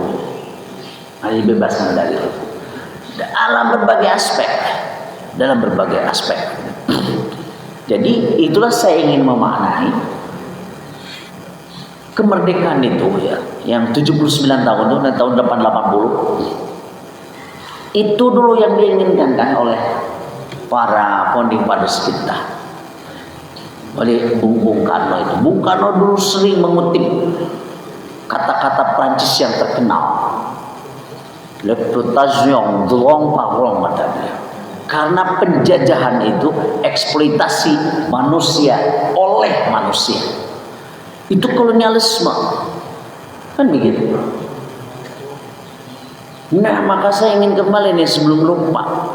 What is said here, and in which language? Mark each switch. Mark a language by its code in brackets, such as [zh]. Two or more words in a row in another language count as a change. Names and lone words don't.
[id] Dibebaskan dari hukum dalam berbagai aspek, Jadi itulah saya ingin memaknai kemerdekaan itu ya, yang 79 tahun itu dan tahun 880 itu dulu yang diinginkan kan oleh para [en] founding fathers [id] kita, oleh Bung Karno itu. Bung Karno dulu sering mengutip kata-kata Prancis yang terkenal, [fr] l'exploitation de l'homme par l'homme, [id] kata dia. Karena penjajahan itu eksploitasi manusia oleh manusia. Itu kolonialisme. Kan begitu. Nah, maka saya ingin kembali nih sebelum lupa.